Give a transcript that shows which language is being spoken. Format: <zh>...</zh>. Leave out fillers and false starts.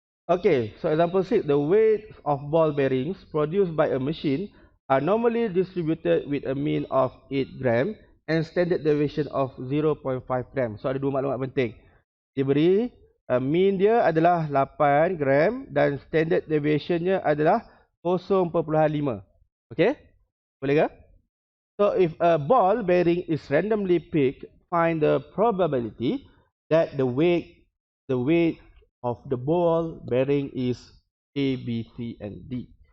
<en>Okay, so example 6, the weight of ball bearings produced by a machine are normally distributed with a mean of 8 gram and standard deviation of 0.5 gram.</en> <ms>So ada dua maklumat penting. Diberi mean dia adalah 8 gram dan standard deviationnya adalah 0.5. Okay, boleh ke?</ms> <en>So if a ball bearing is randomly picked, find the probability that the weight of the ball bearing is A, B, C and D.</en>